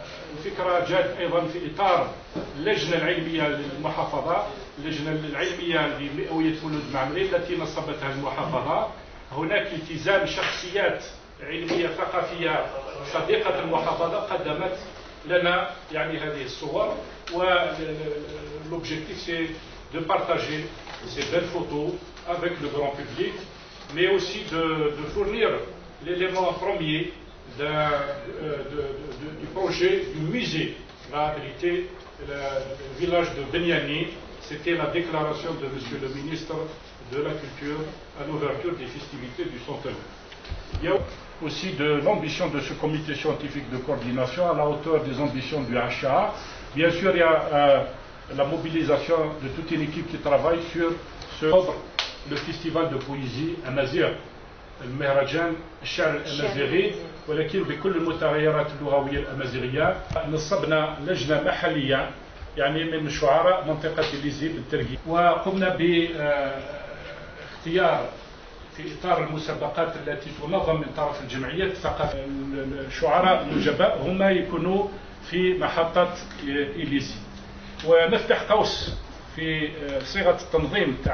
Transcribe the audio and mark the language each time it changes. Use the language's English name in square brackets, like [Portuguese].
[Arabic] والفكرة جاءت أيضا في إطار اللجنة العلمية للمحافظة، اللجنة العلمية لمئوية مولود معمري التي نصبتها المحافظة. هناك التزام شخصيات علمية ثقافية صديقة المحافظة قدمت لنا يعني هذه الصور، [French] والobjectif c'est de partager ces belles photos avec le grand public, mais aussi de fournir l'élément premier du projet du musée. La vérité, le village de Beniani, c'était la déclaration de Monsieur le ministre de la Culture à l'ouverture des festivités du centenaire. Il y a aussi de l'ambition de ce comité scientifique de coordination à la hauteur des ambitions du HA. Bien sûr, il y a la mobilisation de toute une équipe qui travaille sur le festival de poésie amazigh, [Arabic] المهرجان الشعر الأمازيغي، ولكن بكل المتغيرات اللغوية الأمازيغية. نصبنا لجنة محلية يعني من شعراء منطقة إليزي بالترجي، وقمنا باختيار في إطار المسابقات التي تنظم من طرف الجمعية الثقافية. الشعراء النجباء هم يكونوا في محطة إليزي، ونفتح قوس في صيغة التنظيم.